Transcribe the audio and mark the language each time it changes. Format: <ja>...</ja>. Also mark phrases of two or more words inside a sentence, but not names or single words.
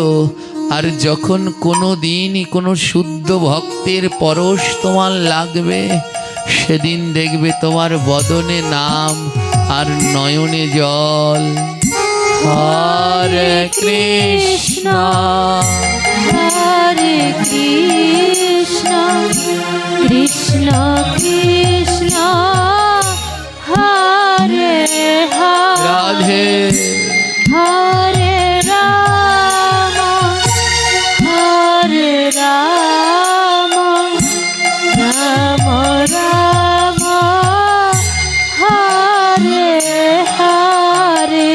<bn>আর যখন কোনো দিনই কোনো শুদ্ধ ভক্তের পরশ তোমার লাগবে, সেদিন দেখবে তোমার বদনে নাম আর নয়নে জল।</bn> <sa>হরে কৃষ্ণ हरे कृष्ण कृष्ण कृष्ण हरे हरे রাধে हरे राम हरे राम राम राम हरे हरे</sa>